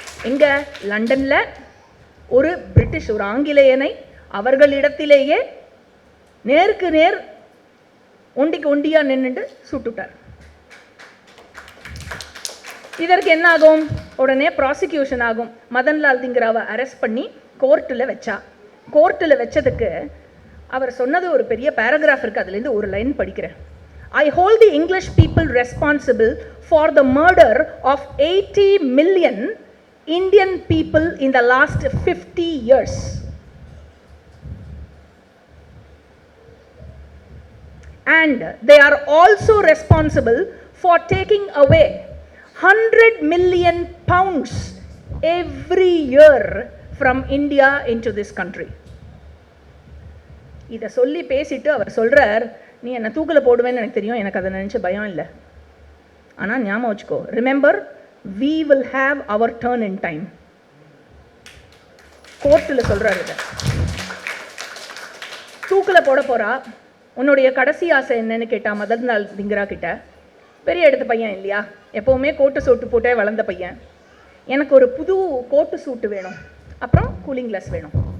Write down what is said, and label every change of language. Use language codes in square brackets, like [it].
[ta] எங்க? லண்டனில் ஒரு பிரிட்டிஷ், ஒரு ஆங்கிலேயனை அவர்களிடத்திலேயே நேருக்கு நேர் ஒண்டிக்கு ஒண்டியா நின்றுட்டு சுட்டுட்டார். இதற்கு என்ன ஆகும்? உடனே ப்ராசிக்யூஷன் ஆகும். மதன்லால் திங்ராவை அரெஸ்ட் பண்ணி கோர்ட்டில் வச்சா. கோர்ட்டில் வச்சதுக்கு அவர் சொன்னது ஒரு பெரிய பேராகிராஃப் இருக்குது, அதுலேருந்து ஒரு லைன் படிக்கிறேன். [en] I hold the English people responsible for the murder of 80 million Indian people in the last 50 years. And they are also responsible for taking away 100 million pounds every year from India into this country. [ta] இதை சொல்லி பேசிட்டு அவர் சொல்கிறார், நீ என்னை தூக்கில் போடுவேன்னு எனக்கு தெரியும், எனக்கு அதை நினச்ச பயம் இல்லை. ஆனால் ஞாபகம் வச்சுக்கோ, remember, [en] we will have our turn in time. [ta] கோர்ட்டில் சொல்கிறார் இதை. தூக்கில் போட போகிறா, உன்னுடைய கடைசி ஆசை என்னன்னு கேட்டா மதன்லால் திங்ரா கிட்ட. பெரிய எடுத்த பையன் இல்லையா, எப்போவுமே கோட்டு சூட்டு போட்டே வளர்ந்த பையன். எனக்கு ஒரு புது கோட்டு சூட்டு வேணும், அப்புறம் கூலிங் கிளாஸ் வேணும்.